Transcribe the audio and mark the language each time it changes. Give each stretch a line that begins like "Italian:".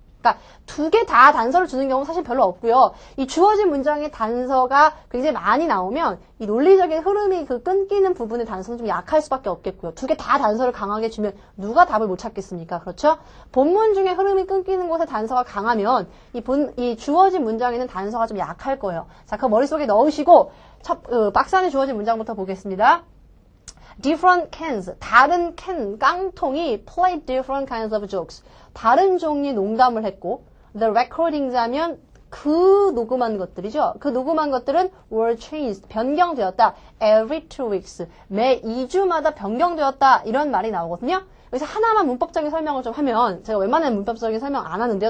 Korean: 그러니까 2개 다 단서를 주는 경우는 사실 별로 없고요. 이 주어진 문장의 단서가 굉장히 많이 나오면 이 논리적인 흐름이 그 끊기는 부분의 단서는 좀 약할 수밖에 없겠고요. 2개 다 단서를 강하게 주면 누가 답을 못 찾겠습니까? 그렇죠? 본문 중에 흐름이 끊기는 곳에 단서가 강하면 이 주어진 문장에는 단서가 좀 약할 거예요. 자, 그 머릿속에 넣으시고 박스 안에 주어진 문장부터 보겠습니다.
English: different cans,
Korean: 다른 깡통이
English: play different kinds of jokes.
Korean: 다른 종류의 농담을 했고
English: the recordings
Korean: 하면 그 녹음한 것들이죠. 그 녹음한 것들은
English: were changed,
Korean: 변경되었다.
English: every 2 weeks,
Korean: 매 2주마다 변경되었다. 이런 말이 나오거든요. 여기서 하나만 문법적인 설명을 좀 하면 제가 웬만하면 문법적인 설명 안 하는데요.